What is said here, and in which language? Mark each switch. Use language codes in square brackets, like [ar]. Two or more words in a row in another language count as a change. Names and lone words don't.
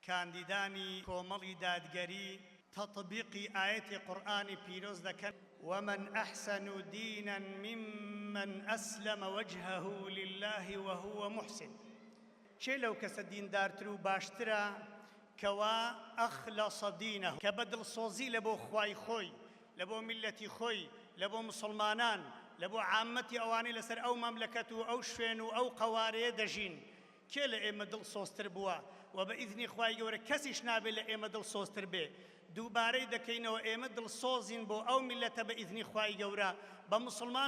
[ckb] کاندیدانی کۆمەڵی دادگەری تەطبیقی ئاەتی قورئانی پیرۆز دەکەن [ar] ومن أحسن دينا ممن أسلم وجهه لله وهو محسن [ckb] چێ لەو کەسە دیندارتر و باشترە کەوا [ar] ئەخلەص دینەه [ckb] کە بەدڵسۆزی لە بۆ خوای خۆی لە بۆ میلەتی خۆی لە بۆ مسلمانان لە بۆ عامەتی ئەوانەی لەسەر ئەو مەملەکەت و ئەو شوێن و ئەو قەوارەیە دەژین کێ لە ئێمە دڵسۆزتر بووە و بە ئیذنی خوای گەورە کەسیش نابێت لە ئێمە دڵسۆزتر بێ دووبارەی دەکەینەوە ئێمە دڵسۆزین بۆ ئەو میلەتە بە ئیذنی خوای گەورە بە مسلمان